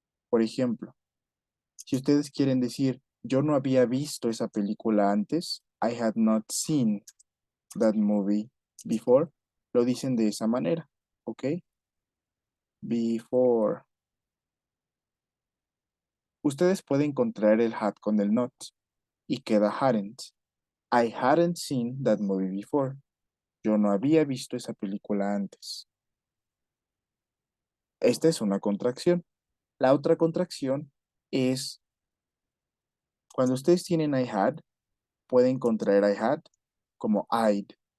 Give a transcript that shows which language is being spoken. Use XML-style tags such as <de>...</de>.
<es>Por ejemplo, si ustedes quieren decir, yo no había visto esa película antes,</es> <en>I had not seen that movie before,</en> <es>lo dicen de esa manera, ¿ok?</es> <en>Before.</en> <es>Ustedes pueden contraer el had con el not y queda hadn't.</es> <en>I hadn't seen that movie before.</en> <es>Yo no había visto esa película antes. Esta es una contracción. La otra contracción es cuando ustedes tienen I had, pueden contraer I had como I'd.</es>